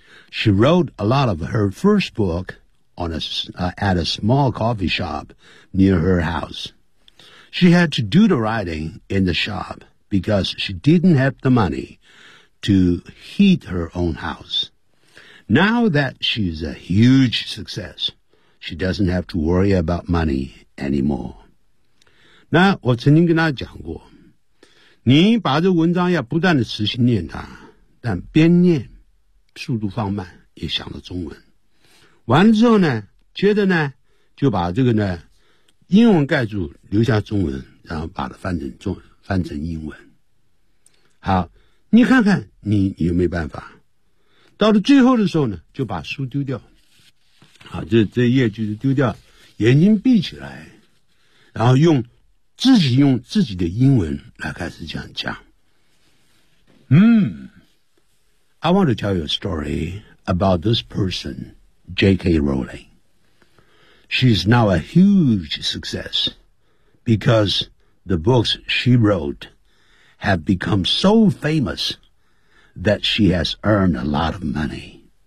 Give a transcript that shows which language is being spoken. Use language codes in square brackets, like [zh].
[en] She wrote a lot of her first book at a small coffee shop near her house. She had to do the writing in the shop. Because she didn't have the money to heat her own house. Now that she's a huge success, she doesn't have to worry about money anymore. [zh] 那我曾经跟大家讲过，你把这文章要不断的持续念它，但边念速度放慢，也想到中文。完了之后呢，接着呢，就把这个呢英文盖住，留下中文，然后把它翻成中文。翻成英文。好，你看看你有没有办法。到了最后的时候呢，就把书丢掉。好，这页就是丢掉，眼睛闭起来，然后用自己的英文来开始这样讲。 [en] I want to tell you a story about this person, J.K. Rowling. She's now a huge success because... The books she wrote have become so famous that she has earned a lot of money.